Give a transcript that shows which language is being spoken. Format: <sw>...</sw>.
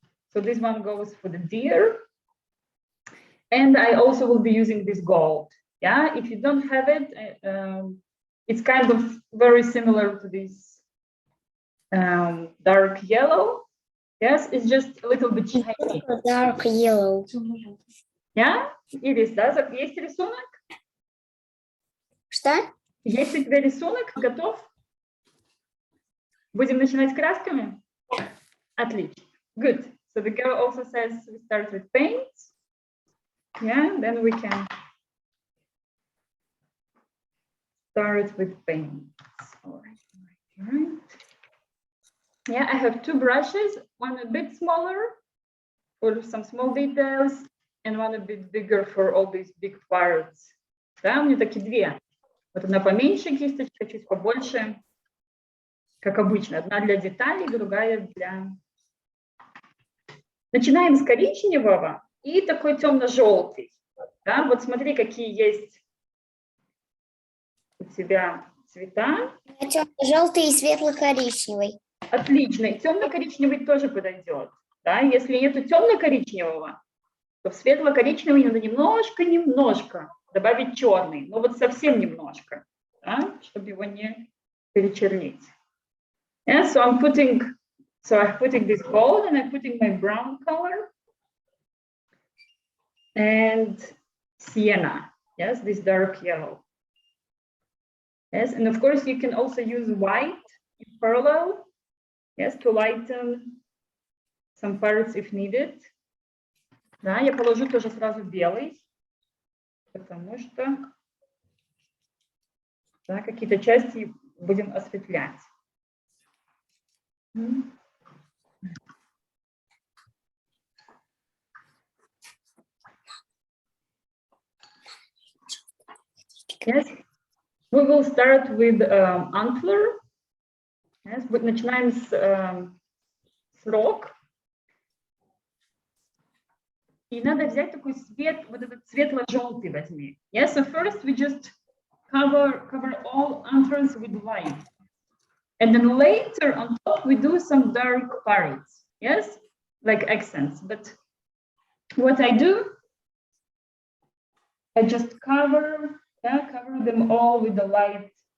<en>So this one goes for the deer. And I also will be using this gold. Yeah, if you don't have it, it's kind of very similar to this dark yellow. Yes, it's just a little bit shiny. Dark yellow. Yeah,</en> <ru>Ирис, да? Есть рисунок? Что? Есть у тебя рисунок? Готов? Будем начинать красками? Отлично.</ru> <en>Good. So the girl also says we start with paints. Yeah, then we can start with paints. All right. Yeah, I have 2 brushes, one a bit smaller for some small details, and one a bit bigger for all these big parts.</en> <ru>Да, у меня такие 2. Вот одна поменьше кисточка, чуть побольше, как обычно. Одна для деталей, другая для... Начинаем с коричневого и такой темно-желтый. Да, вот смотри, какие есть у тебя цвета. Темно-желтый и светло-коричневый. Отлично. И темно-коричневый тоже подойдет. Да? Если нету темно-коричневого, то в светло-коричневый надо немножко добавить черный. Но вот совсем немножко, да? Чтобы его не перечернить.</ru> <en>Yeah, so I'm putting this gold and I'm putting my brown color and sienna. Yes, this dark yellow. Yes, and of course you can also use white in parallel. Yes, to lighten some parts if needed.</en> <ru>Да, я положу тоже сразу белый, потому что да, какие-то части будем осветлять.</ru> <en>Yes, we will start with antler. Yes,</en> <ru>начинаем с рог. И надо взять такой цвет, вот этот светло-желтый возьми.</ru> <en>Yes, so first we just cover all antlers with white. And then later on top we do some dark parts. Yes, like accents. But what I do, I just cover them all with the light.</en>